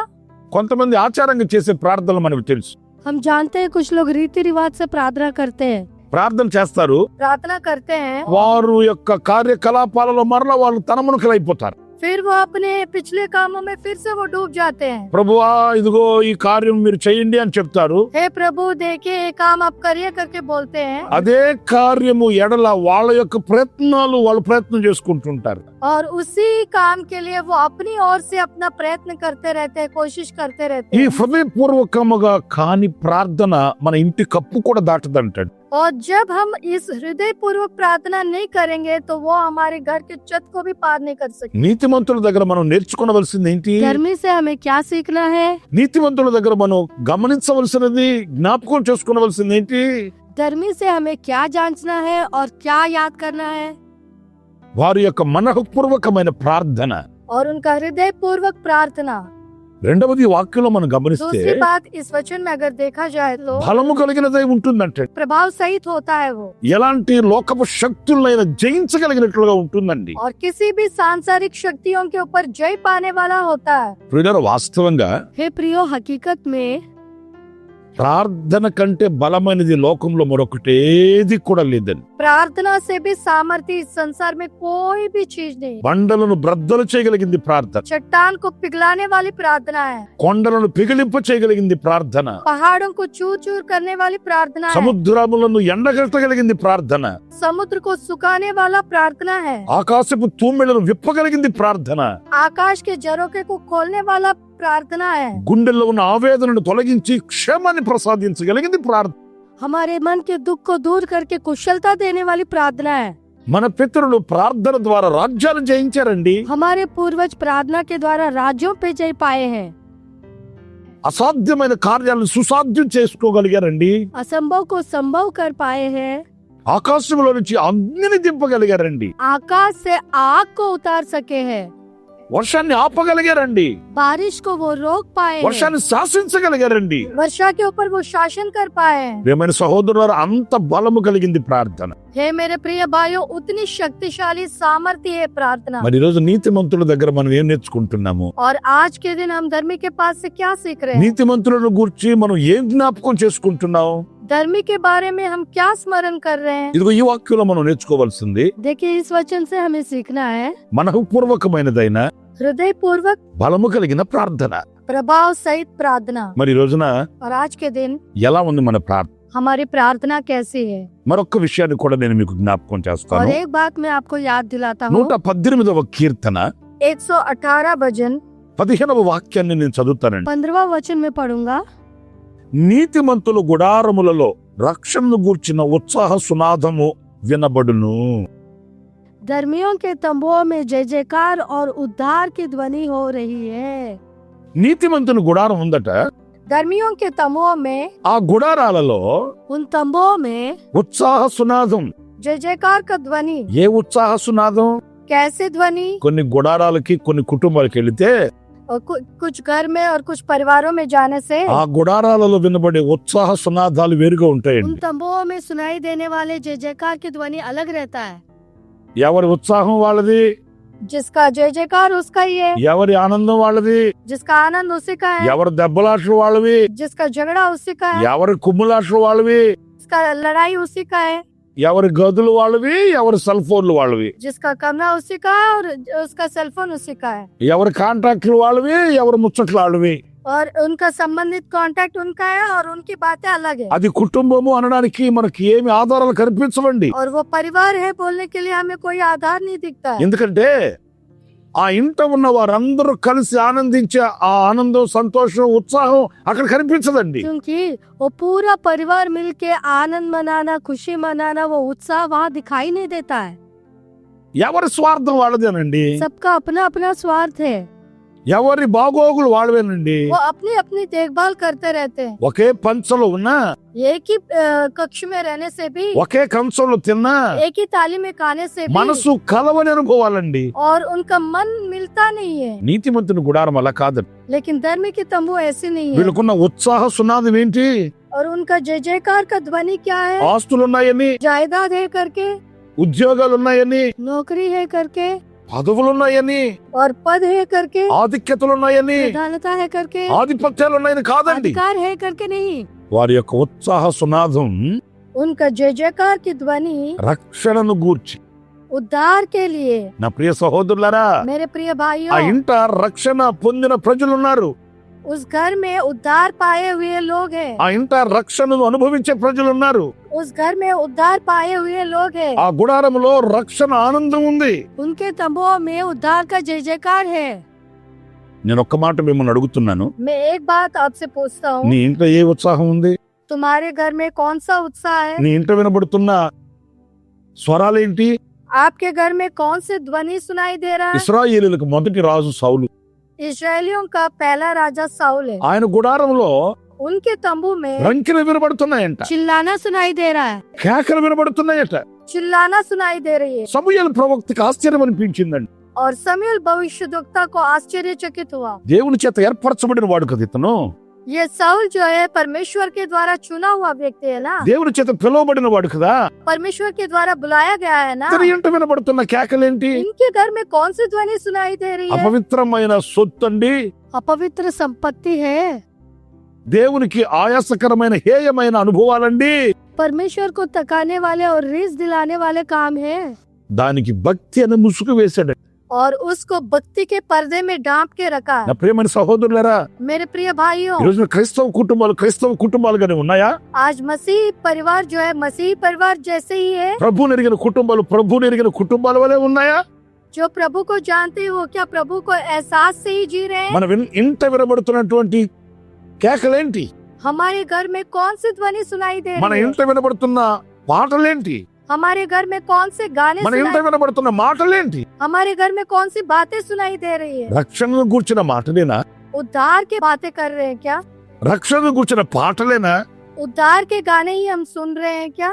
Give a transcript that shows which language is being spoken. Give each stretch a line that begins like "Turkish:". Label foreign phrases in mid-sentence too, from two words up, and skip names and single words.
Telugu: కొంతమంది ఆచారంగా చేసే ప్రార్థనలు మనకు తెలుసు.
Hindi: हम जानते हैं कुछ लोग रीति रिवाज से प्रार्थना करते हैं,
Telugu: ప్రార్థన చేస్తారు,
Hindi: प्रार्थना करते हैं,
Telugu: వారు యొక్క కార్యకలాపాలలో మరలా వాళ్ళు తనమునకలైపోతారు.
Hindi: फिर वो अपने पिछले कामों में फिर से वो डूब जाते हैं।
Telugu: ప్రభువా ఇదిగో ఈ కార్యం మీరు చేయండి అని చెప్తారు.
Hindi: हे प्रभु देखिए ये काम आप करिए करके बोलते हैं,
Telugu: అదే కార్యము ఎడల వాళ్ళ యొక్క ప్రయత్నాలు వాళ్ళు ప్రయత్నం చేసుకుంటుంటారు.
Hindi: और उसी काम के लिए वो अपनी ओर से अपना प्रयत्न करते रहते हैं, कोशिश करते रहते
Telugu: ఈ
Hindi: हैं।
Telugu: హృదయపూర్వకముగా కాని ప్రార్థన మన ఇంటి కప్పు కూడా దాటదంటాడు.
Hindi: और जब हम इस हृदय पूर्वक प्रार्थना नहीं करेंगे तो वो हमारे घर के छत को भी पार नहीं कर सकते।
Telugu: నీతిమంతుల దగ్గర మనం నేర్చుకోవలసింది ఏంటి?
Hindi: धर्मी से हमें क्या सीखना है?
Telugu: నీతిమంతుల దగ్గర మనం గమనించవలసినది, జ్ఞాపకం చేసుకోవలసింది ఏంటి?
Hindi: धर्मी से हमें क्या जांचना है और क्या याद करना है?
Telugu: వారి యొక్క మనఃపూర్వకమైన ప్రార్థన.
Hindi: और उनका हृदय पूर्वक प्रार्थना।
Telugu: రెండవది వాక్యంలో మనం గమనిస్తే
Hindi: दूसरी बात इस वचन में अगर देखा जाए तो
Telugu: బలము కలిగినదై ఉంటుందంటే
Hindi: प्रभाव सहित होता है वो,
Telugu: ఎలాంటి లోకపు శక్తులైనా జయించగలిగినట్లుగా ఉంటుందండి.
Hindi: और किसी भी सांसारिक शक्तियों के ऊपर जय पाने वाला होता है।
Telugu: ప్రియులారా, వాస్తవంగా
Hindi: हे प्रियो, हकीकत में
Telugu: ప్రార్థన కంటే బలమైనది లోకంలో మరొకటి ఏది కూడా లేదండి.
Hindi: प्रार्थना से भी सामर्थ्य इस संसार में कोई भी चीज नहीं।
Telugu: బండలను బ్రద్దలు చేయగలిగింది ప్రార్థన.
Hindi: चट्टान को पिघलाने वाली प्रार्थना है,
Telugu: కొండలను పిగిలింప చేయగలిగింది ప్రార్థన.
Hindi: पहाड़ों को चूर चूर करने वाली प्रार्थना है,
Telugu: సముద్రములను ఎండగట్టగలిగింది ప్రార్థన.
Hindi: समुद्र को सुखाने वाला प्रार्थना है,
Telugu: ఆకాశపు తూమెలను విప్పగలిగింది ప్రార్థన.
Hindi: आकाश के झरोखे को खोलने वाला प्रार्थना है,
Telugu: గుండెల్లో ఉన్న ఆవేదనను తొలగించి క్షేమాన్ని ప్రసాదించగలిగింది ప్రార్థన.
Hindi: हमारे मन के दुख को दूर करके कुशलता देने वाली प्रार्थना है।
Telugu: మన పితరులు ప్రార్థన ద్వారా రాజ్యాలు జయించారండి.
Hindi: हमारे पूर्वज प्रार्थना के द्वारा राज्यों पे जय पाए हैं,
Telugu: అసాధ్యమైన కార్యాలను సుసాధ్యం చేసుకోగలిగారండి.
Hindi: असंभव को संभव कर पाए हैं,
Telugu: ఆకాశంలో నుంచి అగ్నిని దింపగలిగారండి.
Hindi: आकाश से आग को उतार सके हैं,
Telugu: వర్షాన్ని ఆపగలిగారండి.
Hindi: बारिश को वो रोक पाए हैं,
Telugu: వర్షాన్ని శాసించగలిగారండి.
Hindi: वर्षा के ऊपर वो शासन कर पाए हैं।
Telugu: ప్రియమైన సహోదరులారా, అంత బలము కలిగింది ప్రార్థన.
Hindi: हे मेरे प्रिय भाइयों, उतनी शक्तिशाली सामर्थ्य है प्रार्थना।
Telugu: మరి ఈ రోజు నీతిమంతుల దగ్గర మనం ఏం నేర్చుకుంటున్నాము?
Hindi: और आज के दिन हम धर्मी के पास से क्या सीख रहे हैं?
Telugu: నీతిమంతులను గురించి మనం ఏం జ్ఞాపకం చేసుకుంటున్నాం?
Hindi: धर्मी के बारे में हम क्या स्मरण कर रहे हैं?
Telugu: ఇదిగో ఈ వాక్యంలో మనం నేర్చుకోవాల్సింది
Hindi: देखिए, इस वचन से हमें सीखना है
Telugu: మనఃపూర్వకమైనదైన
Hindi: हृदय पूर्वक
Telugu: బలము కలిగిన ప్రార్థన.
Hindi: प्रभाव सहित प्रार्थना।
Telugu: మరి ఈ రోజున
Hindi: और आज के दिन
Telugu: ఎలా ఉంది మన ప్రార్థన?
Hindi: हमारी प्रार्थना कैसी है?
Telugu: మరొక విషయాన్ని కూడా నేను మీకు జ్ఞాపకం
Hindi: और
Telugu: చేస్తాను.
Hindi: एक बात मैं आपको याद दिलाता हूँ।
Telugu: 118వ కీర్తన
Hindi: 118 भजन
Telugu: 15వ వాక్యాన్ని నేను చదువుతానండి.
Hindi: 15वां वचन में पढ़ूंगा।
Telugu: నీతిమంతుల గుడారములలో రక్షణను గూర్చిన ఉత్సాహ సునాదము వినబడును.
Hindi: धर्मियों के तंबुओं में जय जयकार और उद्धार की ध्वनि हो रही है।
Telugu: నీతిమంతుని గుడారం ఉందట.
Hindi: धर्मियों के तंबुओं में,
Telugu: ఆ గుడారాలలో
Hindi: उन तंबुओं में
Telugu: ఉత్సాహ సునాదం.
Hindi: जय जयकार का ध्वनि।
Telugu: ఏ ఉత్సాహ సునాదం?
Hindi: कैसे ध्वनि?
Telugu: కొన్ని గుడారాలకి కొన్ని కుటుంబాలకు వెళితే
Hindi: और कुछ घर में और कुछ परिवारों में जाने से
Telugu: ఆ గుడారాలలో వినబడే ఉత్సాహ సునాదాలు వేరుగా
Hindi: उन
Telugu: ఉంటాయండి.
Hindi: तंबुओं में सुनाई देने वाले जय जयकार की ध्वनि अलग रहता है।
Telugu: ఎవరి ఉత్సాహం వాళ్ళది,
Hindi: जिसका जय जयकार उसका ही है,
Telugu: ఎవరి ఆనందం వాళ్ళది,
Hindi: जिसका आनंद उसी का है,
Telugu: ఎవరి దెబ్బలాటలు వాళ్ళవి,
Hindi: जिसका झगड़ा उसी का है,
Telugu: ఎవరి కుమ్ములాటలు వాళ్ళవి,
Hindi: जिसका लड़ाई उसी का है,
Telugu: ఎవరి గదులు వాళ్ళవి, ఎవరి
English: cell phones
Telugu: వాళ్ళవి,
Hindi: जिसका कमरा उसी का है और उसका सेलफोन उसी का है,
Telugu: ఎవరి కాంట్రాక్ట్లు వాళ్ళవి, ఎవరి ముచ్చట్లు వాళ్ళవి.
Hindi: और उनका संबंधित कांटेक्ट उनका है और उनकी बातें अलग है।
Telugu: అది కుటుంబము అనడానికి మనకి ఏమి ఆధారాలు కనిపించవండి.
Hindi: और वो परिवार है बोलने के लिए हमें कोई आधार नहीं दिखता है,
Telugu: ఎందుకంటే ఆ ఇంట ఉన్న వారందరూ కలిసి ఆనందించే ఆ ఆనందం, సంతోషం, ఉత్సాహం అక్కడ కనిపించదండి.
Hindi: क्योंकि वो पूरा परिवार मिलके आनंद मनाना, खुशी मनाना, वो उत्साह वहाँ दिखाई नहीं देता है।
Telugu: ఎవరి స్వార్థం వాళ్ళదేనండి.
Hindi: सबका अपना अपना स्वार्थ है,
Telugu: ఎవరి బాగోగులు వాళ్ళవేనండి.
Hindi: वो अपनी अपनी देखभाल करते रहते हैं।
Telugu: ఒకే పంచలో ఉన్నా,
Hindi: एक ही कक्ष में रहने से भी,
Telugu: ఒకే కంచంలో తిన్నా
Hindi: एक ही थाली में खाने से भी,
Telugu: మనసు కలవని అనుకోవాలండి.
Hindi: और उनका मन मिलता नहीं है।
Telugu: నీతిమంతుని గుడారం అలా కాదండి.
Hindi: लेकिन धर्म की तंबू ऐसी नहीं है।
Telugu: వీళ్ళకున్న ఉత్సాహ సునాదం ఏంటి?
Hindi: और उनका जय जयकार का ध्वनि क्या है?
Telugu: ఆస్తులున్నాయని,
Hindi: जायदाद है करके,
Telugu: ఉద్యోగాలున్నాయని,
Hindi: नौकरी है करके,
Telugu: పదవులున్నాయని,
Hindi: और पद है करके,
Telugu: ఆధిక్యతలున్నాయని,
Hindi: प्रधानता है करके,
Telugu: ఆధిపత్యాలున్నాయని కాదండి.
Hindi: अधिकार है करके नहीं।
Telugu: వారి యొక్క ఉత్సాహ సునాదం
Hindi: उनका जय जयकार की ध्वनि
Telugu: రక్షణను గూర్చి,
Hindi: उद्धार के लिए।
Telugu: నా ప్రియ సహోదరులారా,
Hindi: मेरे प्रिय
Telugu: ఆ
Hindi: भाइयों,
Telugu: ఇంట రక్షణ పొందిన ప్రజలున్నారు,
Hindi: उस घर में उद्धार पाए हुए लोग हैं।
Telugu: ఆ ఇంట రక్షణను అనుభవించే ప్రజలున్నారు,
Hindi: उस घर में उद्धार पाए हुए लोग हैं।
Telugu: ఆ గుడారంలో రక్షణ ఆనందం ఉంది.
Hindi: उनके तंबुओं में उद्धार का जय जयकार है।
Telugu: నేను ఒక్క మాట మిమ్మల్ని అడుగుతున్నాను,
Hindi: मैं एक बात आपसे पूछता हूँ,
Telugu: నీ ఇంట్లో ఏ ఉత్సాహం ఉంది?
Hindi: तुम्हारे घर में कौन सा उत्साह है?
Telugu: నీ ఇంట వినబడుతున్న స్వరాలేంటి?
Hindi: आपके घर में कौन से ध्वनि सुनाई दे रहा है?
Telugu: ఇశ్రాయేలీయులకు మొదటి రాజు సౌలు,
Hindi: इस्राएलियों का पहला राजा साउल है।
Telugu: ఆయన గుడారంలో
Hindi: उनके तंबू में
Telugu: రంకెలు వినబడుతున్నాయంట,
Hindi: चिल्लाना सुनाई दे रहा है।
Telugu: కేకలు వినబడుతున్నాయట.
Hindi: चिल्लाना सुनाई दे रही है।
Telugu: సమూయేలు ప్రవక్తకి ఆశ్చర్యం అనిపించిందండి.
Hindi: और समूएल भविष्यद्वक्ता को आश्चर्यचकित हुआ।
Telugu: దేవుని చేత ఏర్పరచబడిన వాడు కదా ఇతను,
Hindi: ये साउल जो है परमेश्वर के द्वारा चुना हुआ व्यक्ति है ना,
Telugu: దేవుని చేత పిలువబడిన వాడు కదా.
Hindi: परमेश्वर के द्वारा बुलाया गया है ना।
Telugu: ఇతని ఇంట వినబడుతున్న కేకలేంటి?
Hindi: इनके घर में कौन सी ध्वनि सुनाई दे रही है?
Telugu: అపవిత్రమైన సొత్తండి,
Hindi: अपवित्र संपत्ति है।
Telugu: దేవునికి ఆయాసకరమైన హేయమైన అనుభవాలండి.
Hindi: परमेश्वर को तकाने वाले और रीस दिलाने वाले काम है।
Telugu: దానికి భక్తి అనే ముసుగు వేశాడు.
Hindi: और उसको भक्ति के पर्दे में ढांप के रखा।
Telugu: నా ప్రియమైన సహోదరులారా,
Hindi: मेरे प्रिय भाइयों,
Telugu: ఈ రోజున క్రైస్తవ కుటుంబాలుగానే ఉన్నాయా?
Hindi: आज मसीह परिवार जो है मसीह परिवार जैसे ही है।
Telugu: ప్రభువుని ఎరిగిన కుటుంబాల వలె ఉన్నాయా?
Hindi: जो प्रभु को जानते हो, क्या प्रभु को एहसास से ही जी रहे हैं?
Telugu: మన ఇంట వినబడుతున్నటువంటి కేకలేంటి?
Hindi: हमारे घर में कौन सी ध्वनि सुनाई दे
Telugu: మన
Hindi: रही है?
Telugu: ఇంట వినబడుతున్న పాటలేంటి?
Hindi: हमारे घर में कौन से गाने
Telugu: మన ఇంట
Hindi: सुनाई,
Telugu: వినబడుతున్న మాటలేంటి?
Hindi: हमारे घर में कौन सी बातें सुनाई दे रही है?
Telugu: రక్షణను గూర్చిన మాటలేనా?
Hindi: उद्धार की बातें कर रहे हैं क्या?
Telugu: రక్షణను గూర్చిన పాటలేనా?
Hindi: उद्धार के गाने ही हम सुन रहे हैं क्या?